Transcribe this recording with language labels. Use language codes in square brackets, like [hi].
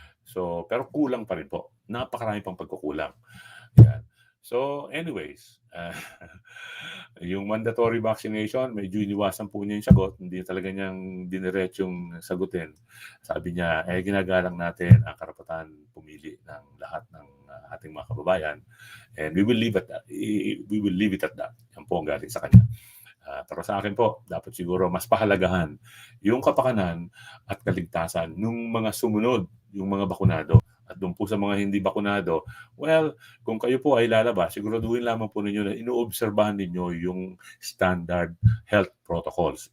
[tl] So, pero kulang pa rin po. Napakarami pang pagkukulang. Yan. So, anyways, yung mandatory vaccination, medyo iniwasan po niya yung sagot. Hindi talaga niyang diniretsyong sagutin. Sabi niya, ginagalang natin ang karapatan pumili ng lahat ng ating mga kababayan. [en] And we will leave it at that. [tl] Yan po ang galing sa kanya. Pero sa akin po, dapat siguro mas pahalagahan yung kapakanan at kaligtasan ng mga sumunod, yung mga bakunado. At doon po sa mga hindi bakunado, well, kung kayo po ay lalabas, siguraduhin lamang po ninyo na inoobserbahan ninyo yung standard health protocols.